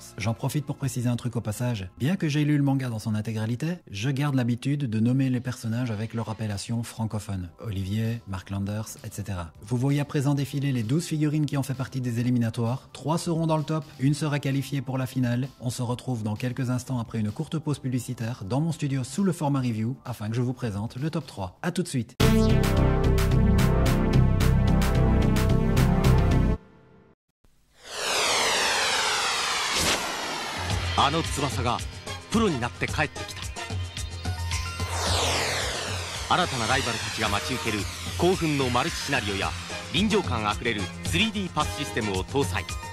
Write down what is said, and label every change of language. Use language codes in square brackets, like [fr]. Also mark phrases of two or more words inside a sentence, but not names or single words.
[fr] J'en profite pour préciser un truc au passage, bien que j'ai lu le manga dans son intégralité, je garde l'habitude de nommer les personnages avec leur appellation francophone. Olivier, Mark Landers, etc. Vous voyez à présent défiler les 12 figurines qui ont fait partie des éliminatoires. 3 seront dans le top, une sera qualifiée pour la finale. On se retrouve dans quelques instants après une courte pause publicitaire dans mon studio sous le format review afin que je vous présente le top 3. A tout de suite. [ja] あの翼がプロになって帰ってきた。新たなライバルたちが待ち受ける興奮のマルチシナリオや臨場感あふれる 3D パスシステムを搭載。